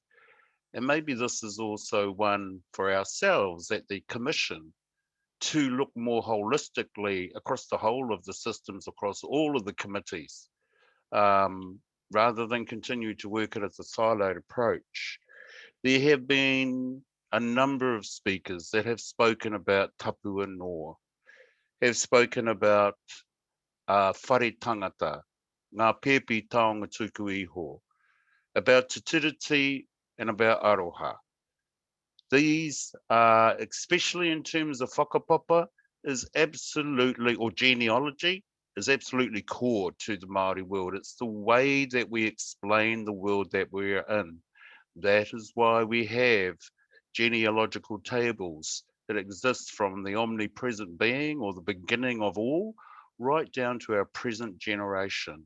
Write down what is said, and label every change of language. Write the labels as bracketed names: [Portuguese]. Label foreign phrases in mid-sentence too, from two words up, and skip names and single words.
[English] And maybe this is also one for ourselves at the Commission to look more holistically across the whole of the systems, across all of the committees, rather than continue to work it as a siloed approach. There have been a number of speakers that have spoken about [Māori] tapu ingoa, [English] have spoken about [Māori] whare tangata, ngā pēpi taonga tuku iho, [English] about [Māori] te tiriti [English] and about aroha. These are, especially in terms of whakapapa, is absolutely, or genealogy, is absolutely core to the Māori world. It's the way that we explain the world that we're in. That is why we have genealogical tables that exist from the omnipresent being or the beginning of all, right down to our present generation.